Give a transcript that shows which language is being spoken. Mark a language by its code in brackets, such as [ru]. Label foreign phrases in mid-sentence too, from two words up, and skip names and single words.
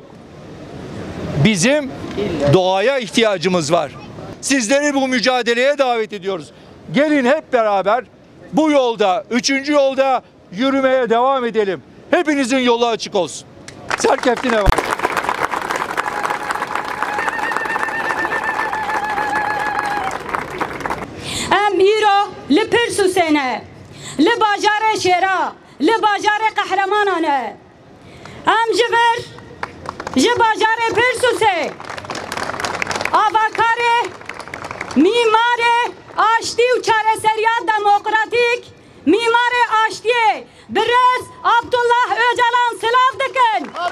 [tr] Bizim doğaya ihtiyacımız var. Sizleri bu mücadeleye davet ediyoruz. Gelin hep beraber bu yolda, 3. yolda yürümeye devam edelim. Hepinizin yolu açık olsun. [ku] Serkeftine var. Em îro li Pirsûsê li bajarê Şêra, li bajarê Qehremanê ne. Em ji vir ji bajarê Pirsûsê avakarê, mîmarê aştî û çareseriya demokratîk, mîmarê aştiyê Birêz Abdullah Öcalan silav dikin.